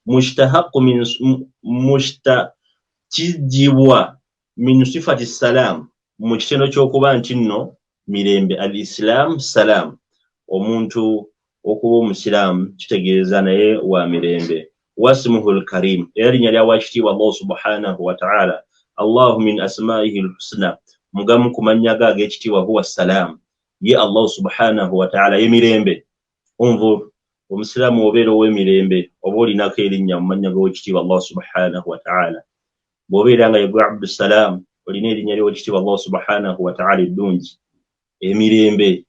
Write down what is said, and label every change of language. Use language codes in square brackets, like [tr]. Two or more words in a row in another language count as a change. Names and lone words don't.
[lg] Kijjibwa [ar] من صفة السلام, [lg] mu kitendo ky'okuba nti nno mirembe. [ar] الإسلام سلام, [lg] omuntu okuba omusiraamu kitegeeza naye wa mirembe. [ar] واسمه الكريم, [lg] era linnya lya Oweekitiibwa Allah [ar] سبحانه وتعالى, الله من أسمائه الحسنى, [lg] mugamu ku mannya ge ag'ekitiibwa [ar] هو السلام, [lg] ye Allah [ar] سبحانه وتعالى [lg] ye mirembe. Onvu omusiraamu obeera ow'emirembe oba olinako erinnya mu mannya g'Oweekitiibwa Allah [ar] سبحانه وتعالى. [lg] Bw'obeera nga yegwe Abdussalaam, olina erinnya ly'Oweekitiibwa Allah [ar] سبحانه وتعالى [lg] eddungi, emirembe.